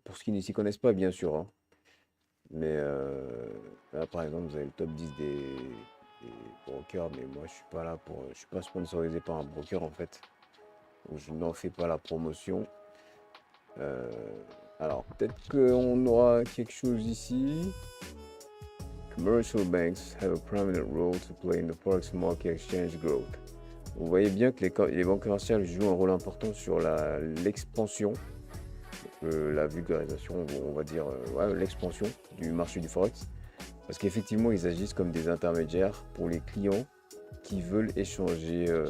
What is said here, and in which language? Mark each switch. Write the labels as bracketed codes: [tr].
[fr] Pour ceux qui ne s'y connaissent pas, bien sûr, hein, mais là, par exemple, vous avez le top 10 des brokers, mais moi, je suis pas sponsorisé par un broker, en fait. Donc, je n'en fais pas la promotion. Alors, peut-être qu'on aura quelque chose ici. [en] Commercial banks have a prominent role to play in the forex market exchange growth. [fr] Vous voyez bien que les banques commerciales jouent un rôle important sur l'expansion, la vulgarisation, on va dire, l'expansion du marché du forex. Parce qu'effectivement, ils agissent comme des intermédiaires pour les clients qui veulent échanger